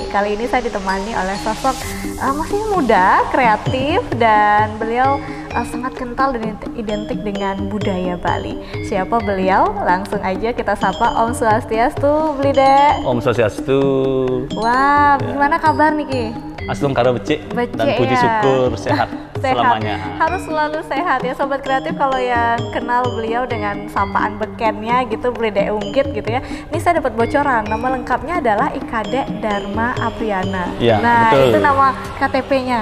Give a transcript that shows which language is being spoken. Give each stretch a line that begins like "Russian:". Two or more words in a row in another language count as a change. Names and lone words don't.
Indonesian: Kali ini saya ditemani oleh sosok masih muda, kreatif, dan beliau sangat kental dan identik dengan budaya Bali. Siapa beliau? Langsung aja kita sapa
Balinese: Om Swastiastu,
Indonesian: Blida.
Balinese: Om Swastiastu.
Indonesian: Wah, gimana kabar nih Ki?
Balinese: Aslum karo becik dan puji
Indonesian: ya. Syukur sehat selamanya. Harus selalu sehat ya Sobat Kreatif. Kalau yang kenal beliau dengan sapaan bekennya gitu, Blida Unggit gitu ya. Ini saya dapat bocoran, nama lengkapnya adalah Ikade Dharma Apriana. Ya, nah, betul. itu nama KTP-nya.